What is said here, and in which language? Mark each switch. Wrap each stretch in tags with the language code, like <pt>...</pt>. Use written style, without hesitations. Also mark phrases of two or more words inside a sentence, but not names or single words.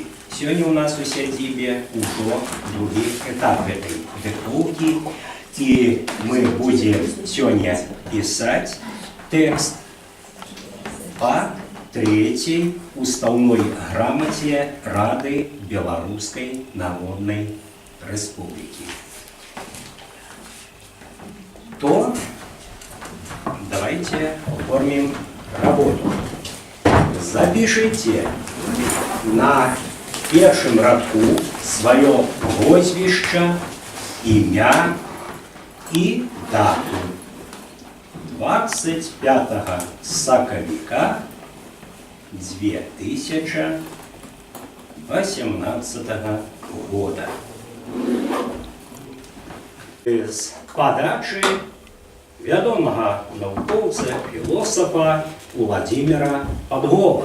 <be>Сёння у нас у сядзібе ўжо другі этап гэтай дыктоўкі, і мы будзем сёння пісаць тэкст па 3-й устаўной грамаце Рады Беларускай Народнай Рэспублікі.</be> <ru>То давайте оформим работу. Запишите на первом радку свое прозвище, имя и дату 25 сакавіка 2018 года.</ru> <be>З подачи вядомага навукоўца, філосафа Владимира Падгова.</be>